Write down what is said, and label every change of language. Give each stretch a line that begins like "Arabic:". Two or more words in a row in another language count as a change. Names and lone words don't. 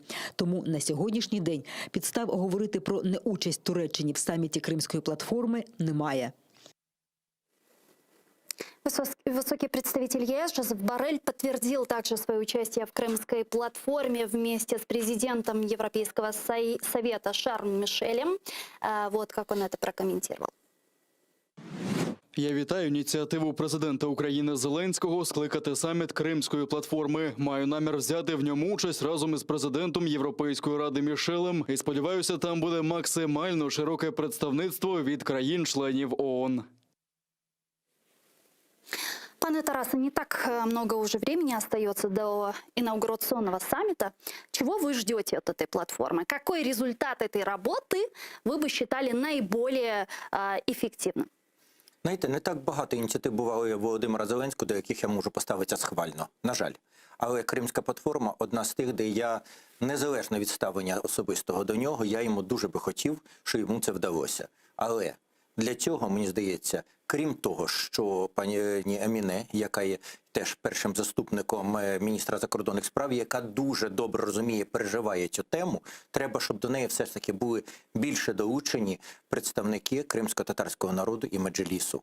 Ukrainian: Тому на сьогоднішній день підстав говорити про неучасть Туреччині в саміті Кримської платформи немає.
Russian: Высокий представитель ЕС Жозеп Боррель подтвердил также свое участие в Крымской платформе вместе с президентом Европейского совета Шарлем Мишелем. Вот как он это прокомментировал.
Ukrainian: Я вітаю ініціативу президента України Зеленського скликати саміт Кримської платформи. Маю намір взяти в ньому участь разом із президентом Європейської ради Мішелем. І сподіваюся, там буде максимально широке представництво від країн-членів ООН.
Russian: Пане Тарасе, не так много уже времени остается до инаугурационного саммита. Чего вы ждете от этой платформы? Какой результат этой работы вы бы считали наиболее эффективным?
Ukrainian: Знаєте, не так багато ініціатив бувало у Володимира Зеленського, до яких я можу поставитися схвально, на жаль. Але Кримська платформа – одна з тих, де я, незалежно від ставлення особистого до нього, я йому дуже би хотів, що йому це вдалося. Але для цього, мені здається, крім того, що пані Еміне, яка є теж першим заступником міністра закордонних справ, яка дуже добре розуміє, переживає цю тему, треба, щоб до неї все ж таки були більше долучені представники кримсько-татарського народу і Меджлісу.